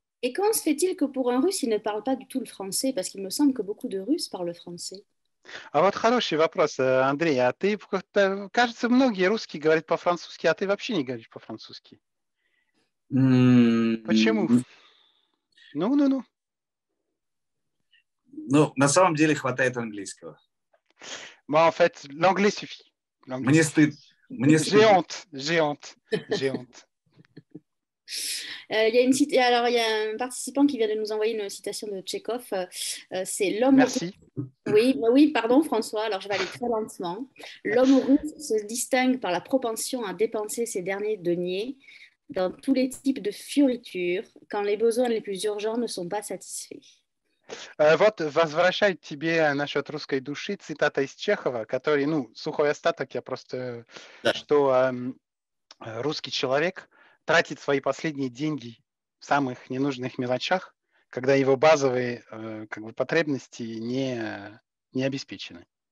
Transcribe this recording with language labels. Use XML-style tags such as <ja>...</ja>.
<fr>Et comment se fait-il que pour un Russe, il ne parle pas du tout le français? Parce qu'il me semble que beaucoup de Russes parlent français.</fr> <ru>А вот хороший вопрос, Андрей. А ты, кажется, многие русские говорят по-французски, а ты вообще не говоришь по-французски. Почему? Ну. Ну, на самом деле хватает английского.</ru> <fr>Moi, en fait, l'anglais suffit.</fr> <ru>Мне стыд.</ru> <fr>J'ai honte. Il y a un participant qui vient de nous envoyer une citation de Tchekhov. C'est l'homme. Merci. Oui, pardon François. Alors je vais aller très lentement. L'homme russe se distingue par la propension à dépenser ses derniers deniers dans tous les types de fioritures quand les besoins les plus urgents ne sont pas satisfaits.</fr> <ru>Вот возвращать тебе насчет русской души цитата из Чехова, который, сухой остаток, я просто, что русский человек тратит свои последние деньги в самых ненужных мелочах, когда его базовые потребности не обеспечены.</ru>